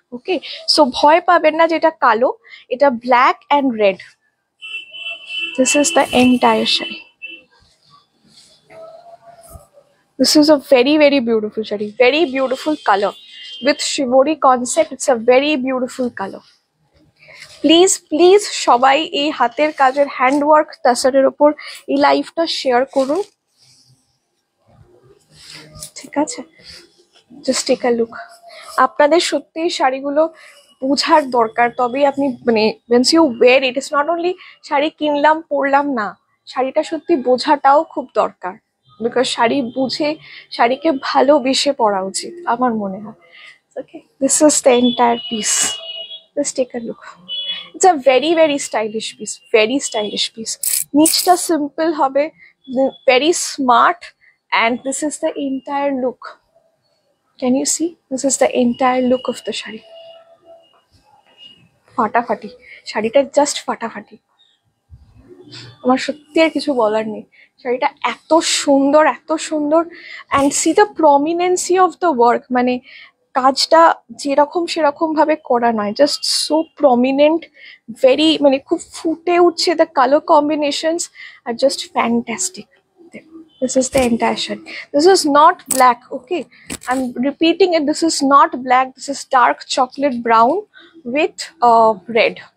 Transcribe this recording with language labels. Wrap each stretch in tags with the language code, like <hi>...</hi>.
<bn>Okay, so bhoy paben na jeta kalo, eta</bn> <en>black and red. This is the entire shari. This is a very very beautiful shari, very beautiful color with shibori concept. It's a very beautiful color.</en> <bn>Please please সবাই এই হাতের কাজের handwork তাসারের উপর এই লাইভটা share করুন, ঠিক আছে?</bn> <en>Just take a look.</en> <bn>আপনাদের সত্যি শাড়িগুলো বোঝার দরকার, তবেই আপনি মানে</bn> <en>once you wear it, is not only</en> <bn>sari কিনলাম পরলাম না, শাড়িটা সত্যি বোঝাটাও খুব দরকার,</bn> <en>because</en> <bn>শাড়ি বুঝে শাড়িকে ভালোবেসে পরা উচিত আমার মনে হয়।</bn> <en>Okay, this is the entire piece, just take a look. It's a very very stylish piece, very stylish piece.</en> <bn>Nichta simple hobe,</bn> <en>very smart, and this is the entire look. Can you see? This is the entire look of the shari.</en> <bn>ফাটাফাটি শাড়িটা, just ফাটাফাটি। আমার সত্যি আর কিছু বলার নেই, শাড়িটা এত সুন্দর এত সুন্দর।</bn> <en>and see the prominency of the work,</en> <bn>মানে কাজটা যেরকম সেরকম ভাবে করা নয়,</bn> <en>just so prominent, very</en> <bn>মানে খুব ফুটে উঠছে,</bn> <en>The colour combinations আর just fantastic. This is the entire shari. This is not black, okay? I'm repeating it, this is not black, this is dark chocolate brown with red.</en>